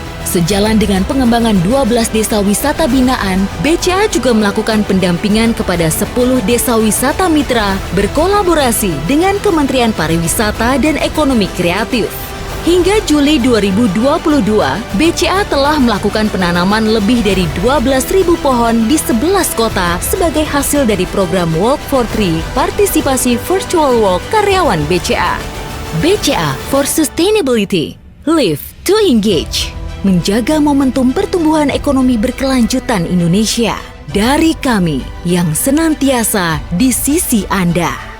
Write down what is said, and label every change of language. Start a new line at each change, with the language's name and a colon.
Indonesian: Sejalan dengan pengembangan 12 desa wisata binaan, BCA juga melakukan pendampingan kepada 10 desa wisata mitra berkolaborasi dengan Kementerian Pariwisata dan Ekonomi Kreatif. Hingga Juli 2022, BCA telah melakukan penanaman lebih dari 12.000 pohon di 11 kota sebagai hasil dari program Walk for Tree partisipasi Virtual Walk karyawan BCA.
English: BCA for Sustainability, Live to Engage.
Indonesian: Menjaga momentum pertumbuhan ekonomi berkelanjutan Indonesia dari kami yang senantiasa di sisi Anda.